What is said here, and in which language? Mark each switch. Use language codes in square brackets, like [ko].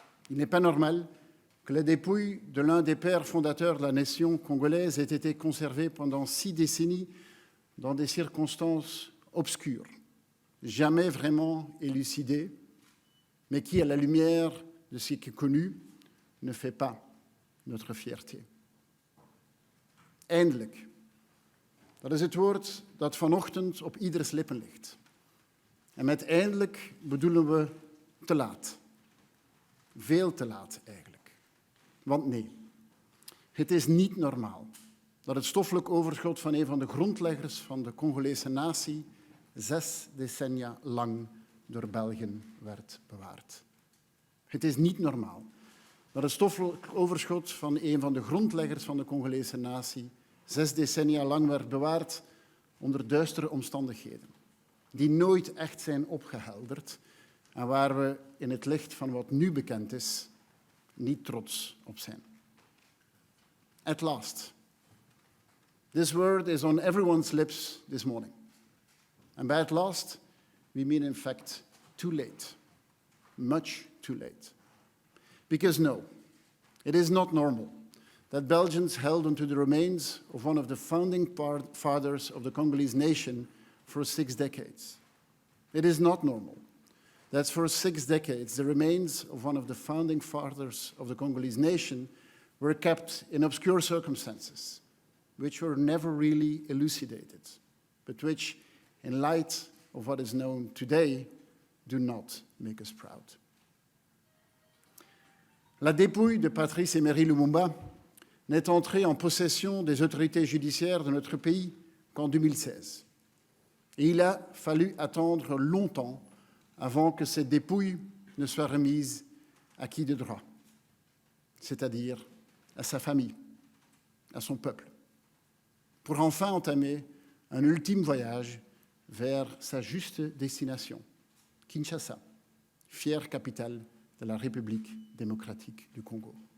[fr] Il n'est pas normal que la dépouille de l'un des pères fondateurs de la nation congolaise ait été conservée pendant 6 décennies dans des circonstances obscures, jamais vraiment élucidées, mais qui, à la lumière de ce qui est connu, ne fait pas notre fierté. [nl] Eindelijk. Dat is het woord dat vanochtend op ieders lippen ligt. En met eindelijk bedoelen we te laat. Veel te laat eigenlijk. Want nee, het is niet normaal dat het stoffelijk overschot van een van de grondleggers van de Congolese natie 6 decennia lang door Belgen werd bewaard. Het is niet normaal dat het stoffelijk overschot van een van de grondleggers van de Congolese natie 6 decennia lang werd bewaard onder duistere omstandigheden, die nooit echt zijn opgehelderd en waar we in het licht van wat nu bekend is niet trots op zijn. [en] At last. This word is on everyone's lips this morning. And by at last, we mean in fact too late. Much too late. Because no, it is not normal that Belgians held onto the remains of one of the founding fathers of the Congolese nation for 6 decades. It is not normal that for 6 decades the remains of one of the founding fathers of the Congolese nation were kept in obscure circumstances, which were never really elucidated, but which, in light of what is known today, do not make us proud. [fr] La dépouille de Patrice Emery Lumumba n'est entrée en possession des autorités judiciaires de notre pays qu'en 2016. Et il a fallu attendre longtemps avant que cette dépouille ne soit remise à qui de droit, c'est-à-dire à sa famille, à son peuple, pour enfin entamer un ultime voyage vers sa juste destination, Kinshasa, fière capitale de la République démocratique du Congo.